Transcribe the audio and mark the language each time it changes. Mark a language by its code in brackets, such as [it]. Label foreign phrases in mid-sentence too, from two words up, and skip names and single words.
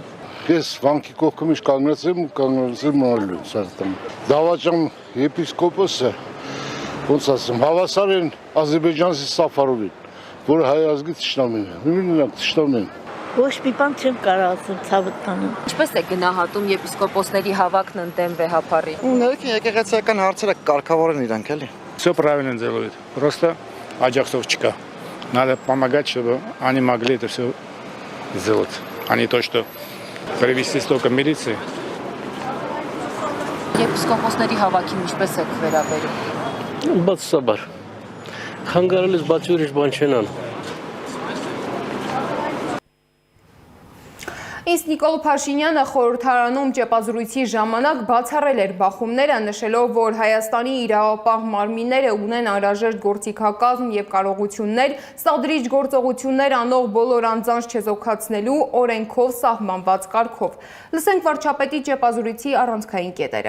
[hy] Ես վանքի կողքը միշտ կանգնած եմ մնալու սարտամ։ Դավաճան եպիսկոպոսը, ոնց ասեմ, հավասար են Ադրբեջանցի Սաֆարովին, որը հայ ազգի թշնամին է։ Նույնիսկ թշնամին։ Ոչ մի բան չեմ կարող ասել ցավդ տանում։ Ինչպես է գնահատում եպիսկոպոսների հավաքն ընդդեմ վեհապարի։ Ներքին եկեղեցիական հարցերը կարգավորեն իրանք էլի։ [ru] Все правильно делают. Просто Аджаксов чека. Надо помогать, чтобы они могли это все сделать. А не то, что привести столько милиции. [hy] Եպիսկոպոսների հավաքին ինչպես եք վերաբերում։ Բացաբար։ Խանգարելիս բացի ուրիշ բան չեն անում։ Իսկ Նիկոլ Փաշինյանը խորհրդարանում ճեպազրույցի ժամանակ բացառել էր բախումները, նշելով, որ Հայաստանի իրավապահ մարմինները ունեն անհրաժեշտ գործիքակազմ եւ կարողություններ սադրիչ գործողություններ անող բոլոր անձանց չեզոքացնելու օրենքով սահմանված կարգով։ Լսենք վարչապետի ճեպազրույցի առանցքային կետերը։